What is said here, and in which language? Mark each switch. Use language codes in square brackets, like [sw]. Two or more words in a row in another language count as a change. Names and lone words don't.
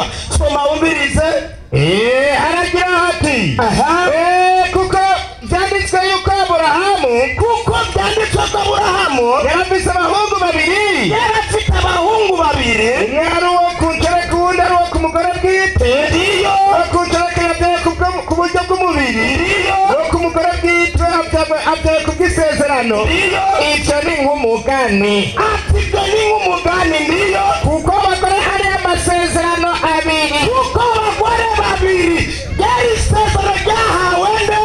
[rn] Soma wumvirize. Haragira hati kuko byanditswe yuko Aburahamu yarafise abahungu babiri. Umwe ari uwo ku nshoreke uwundi ari uwo ku mugore bwite. Ndiyo ku nshoreke yabyaye ku buryo bw'umubiri. Uwo ku mugore bwite abyaye ku bw'isezerano. Icyo ni nk'umugani. Ndiyo kuko abagore hari amasezerano abiri. Yari isezerano ryahawe nde?